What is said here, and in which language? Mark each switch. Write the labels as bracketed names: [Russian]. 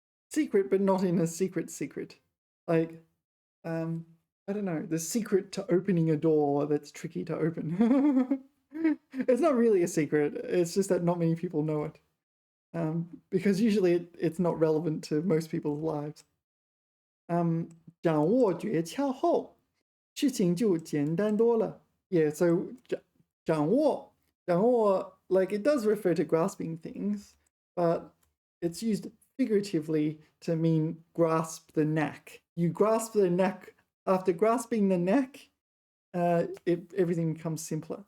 [English] Secret, but not in a secret. Like, I don't know, the secret to opening a door that's tricky to open. It's not really a secret. It's just that not many people know it. Because usually it's not relevant to most people's lives. [Chinese] 掌握诀窍后，事情就简单多了. [English] Yeah, so 掌握, like it does refer to grasping things, but it's used figuratively to mean grasp the knack. You grasp the knack. After grasping the knack, everything becomes simpler.